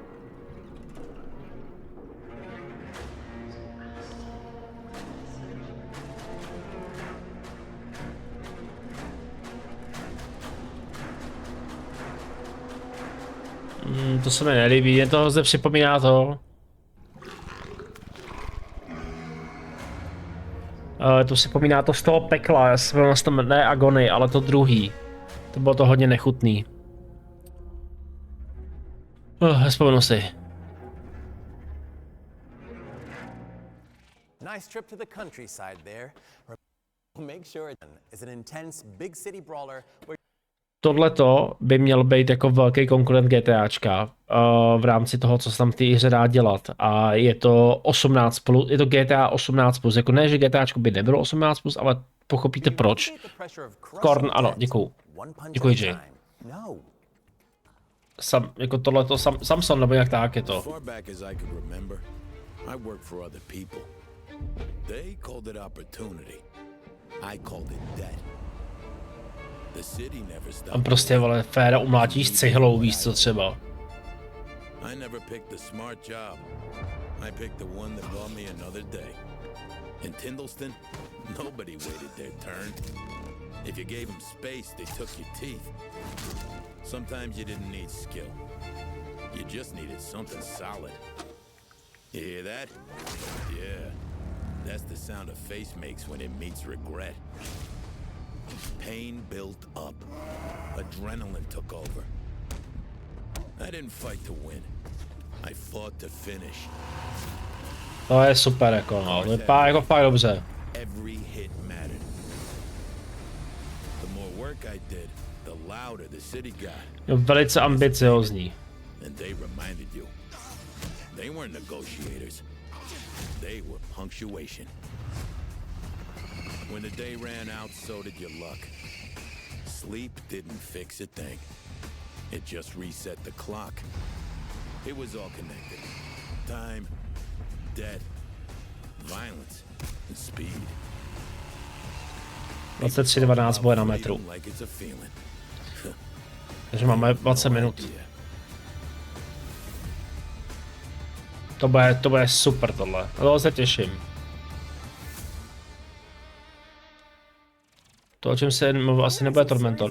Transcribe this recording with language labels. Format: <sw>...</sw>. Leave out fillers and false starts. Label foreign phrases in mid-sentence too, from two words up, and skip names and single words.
<cs>To se mi nelíbí, jen to zde připomíná to. To připomíná to z toho pekla, já jsem tam ne Agony, ale to druhý. To bylo to hodně nechutný. Vzpomenu si.</cs> <en>Nice trip to the countryside there. Make sure it's an intense big city brawler where</en> <cs>Tohleto by měl být jako velký konkurent GTAčka v rámci toho, co se tam v té hře dá dělat. A je to 18+, je to GTA 18+, jako ne, že GTAčko by nebylo 18+, ale pochopíte proč. Korn, ano, děkuju. Děkuji, Jay. jako tohleto Samson, nebo jak tak je to.</cs> <en>As far back as I could remember, I worked for other people. They called it opportunity. I called it debt. The city never stopped.</en> <cs>On prostě, vole, Féra umlátí s cihlou, víš co třeba.</cs> <en>I never picked the smart job. I picked the one that brought me another day. In Tindleston, nobody waited their turn. If you gave them space, they took your teeth. Sometimes you didn't need skill. You just needed something solid. You hear that? Yeah. That's the sound a face makes when it meets regret. Pain built up. Adrenaline took over. I didn't fight to win. I fought to finish.</en> <cs>To je super, jako no, to vypadá jako fakt dobře.</cs> <en>Every hit mattered. The more work I did, the louder the city got.</en> <cs>Je velice ambiciozní.</cs> <en>And they reminded you. They weren't negotiators. They were punctuation. When the day ran out, so did your luck. Sleep didn't fix a thing. It just reset the clock. It was all connected. Time, death, violence, and speed.</en> <cs>23:12 bude na metru. Takže máme 20 minut. To bude super tohle. Na toho se těším. To, o čem se mluví, asi nebude Tormentor.</cs>